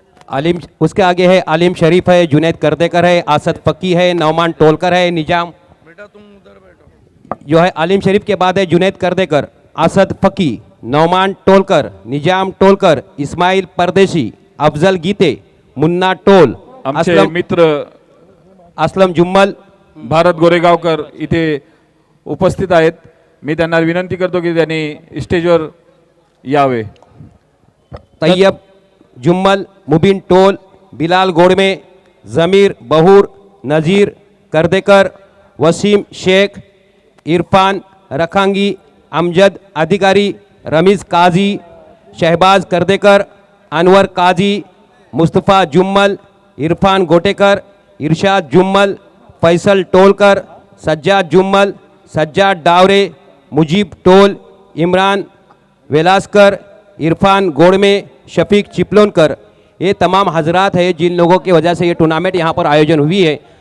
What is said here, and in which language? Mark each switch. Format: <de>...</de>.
<hi>आलिम, उसके आगे है आलिम शरीफ है, जुनैद करदेकर है, आसद फकी है, नौमान टोलकर है, निजाम जो है आलिम शरीफ के बाद है जुनैद करदेकर, आसद फकी, नौमान टोलकर, निजाम टोलकर, इस्माइल परदेशी, अफजल गीते, मुन्ना टोल,</hi> <mr>आमचे मित्र असलम जुम्मल, भारत गोरेगावकर इथे उपस्थित आहेत. मी त्यांना विनंती करतो की त्यांनी स्टेजवर यावे.</mr> <hi>तैयब जुम्मल, मुबीन टोल, बिलाल गोडमे, जमीर बहुर, नज़ीर करदेकर, वसीम शेख, इरफान रखांगी, अमजद अधिकारी, रमीज काजी, शहबाज करदेकर, अनवर काजी, मुस्तफ़ा जुम्मल, इरफान गोटेकर, इरशाद जुम्मल, फैसल टोलकर, सज्जाद जुम्मल, सज्जाद डावरे, मुजीब टोल, इमरान वेलास्कर, इरफान गोडमे, शफीक चिपलोनकर, ये तमाम हजरात है जिन लोगों की वजह से ये टूर्नामेंट यहाँ पर आयोजन हुई है.</hi>